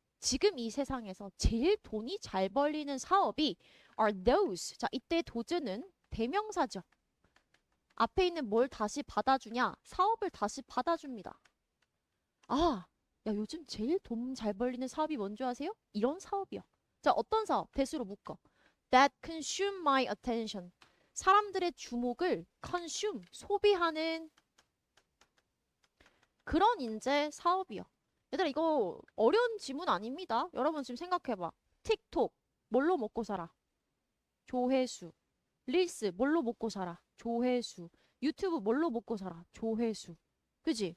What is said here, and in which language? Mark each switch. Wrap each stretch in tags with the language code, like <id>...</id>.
<ko>지금 이 세상에서 제일 돈이 잘 벌리는 사업이</ko> <en>are those.</en> <ko>자, 이때 도즈는 대명사죠. 앞에 있는 뭘 다시 받아주냐? 사업을 다시 받아줍니다. 아, 야, 요즘 제일 돈 잘 벌리는 사업이 뭔지 아세요? 이런 사업이요. 자, 어떤 사업? 대수로 묶어.</ko> <en>That consume my attention.</en> <ko>사람들의 주목을 consume, 소비하는 그런 인재 사업이요. 얘들아, 이거 어려운 지문 아닙니다. 여러분 지금 생각해봐. 틱톡, 뭘로 먹고 살아? 조회수. 릴스, 뭘로 먹고 살아? 조회수. 유튜브 뭘로 먹고 살아? 조회수. 그지?</ko>